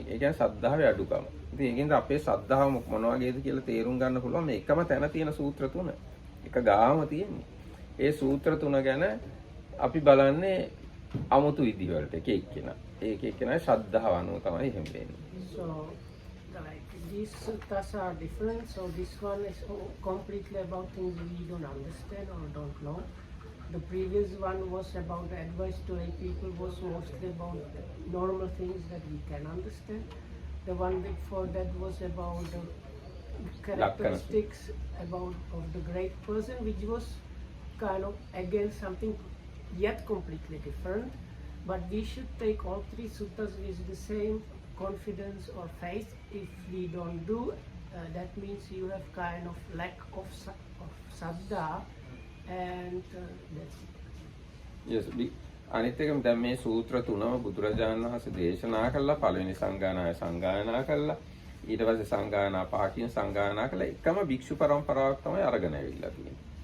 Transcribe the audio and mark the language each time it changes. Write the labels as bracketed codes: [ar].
[si] ඒ කියන්නේ ශ්‍රද්ධාවේ අඩුකම. ඉතින් ඒකින්ද අපේ ශ්‍රද්ධාව මොන වගේද කියලා තේරුම් ගන්න පුළුවන් මේ එකම තැන තියෙන සූත්‍ර තුන. එක ගාම තියෙන්නේ. ඒ සූත්‍ර තුන ගැන අපි බලන්නේ අමුතු විදිහවලට එක එක්කෙනා. ඒක එක්කෙනාගේ ශ්‍රද්ධාව අනුව තමයි එහෙම වෙන්නේ. [en] So like these suttas are different. So this one is completely about things we don't understand or don't know. The previous one was about the advice to lay people, was mostly about normal things that we can understand. The one before that was about the characteristics about of the great person, which was kind of again something yet completely different. But we should take all three suttas with the same confidence or faith. If we don't do, that means you have kind of lack of saddha, and that's it. [si] Yes, අනිත් එකම දැන් මේ සූත්‍ර තුනම බුදුරජාණන් වහන්සේ දේශනා කළා. පළවෙනි සංගායනාවේ සංගායනා කළා. ඊට පස්සේ සංගායනා පහකින් සංගායනා කළා. එකම භික්ෂු පරම්පරාවක් තමයි අරගෙන ඇවිල්ලා තියෙන්නේ.